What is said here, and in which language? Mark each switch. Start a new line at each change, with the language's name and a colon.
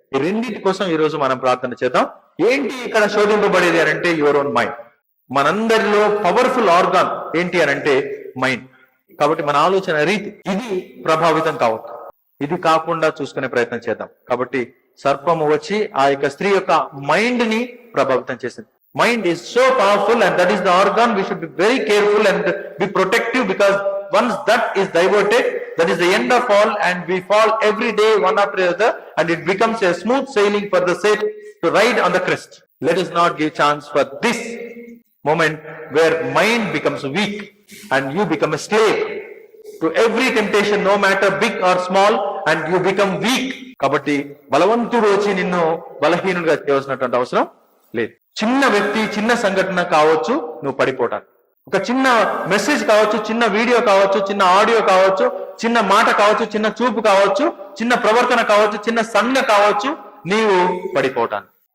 Telugu: ఈ రెండింటి కోసం ఈ రోజు మనం ప్రార్థన చేద్దాం. ఏంటి ఇక్కడ శోధింపబడేది అని అంటే, యువర్ ఓన్ మైండ్. మనందరిలో పవర్ఫుల్ ఆర్గాన్ ఏంటి అని అంటే మైండ్. కాబట్టి మన ఆలోచన రీతి ఇది ప్రభావితం కావద్దు. ఇది కాకుండా చూసుకునే ప్రయత్నం చేద్దాం. కాబట్టి సర్పము వచ్చి ఆ యొక్క స్త్రీ యొక్క మైండ్ ని ప్రభావితం చేసింది.
English: Mind is so powerful, and that is the organ we should be very careful and be protective, because once that is diverted, that is the end of all, and we fall every day one after the other, and it becomes a smooth sailing for the sail to ride on the crest. Let us not give chance for this moment where mind becomes weak and you become a slave to every temptation, no matter big or small, and you become weak.
Telugu: కాబట్టి బలవంతుడు వచ్చి నిన్ను బలహీనుడిగా చేయవలసినటువంటి అవసరం లేదు. చిన్న వ్యక్తి, చిన్న సంఘటన కావచ్చు నువ్వు పడిపోవటానికి, ఒక చిన్న మెసేజ్ కావచ్చు, చిన్న వీడియో కావచ్చు, చిన్న ఆడియో కావచ్చు, చిన్న మాట కావచ్చు, చిన్న చూపు కావచ్చు, చిన్న ప్రవర్తన కావచ్చు, చిన్న సంజ్ఞ కావచ్చు, నీవు పడిపోవటానికి.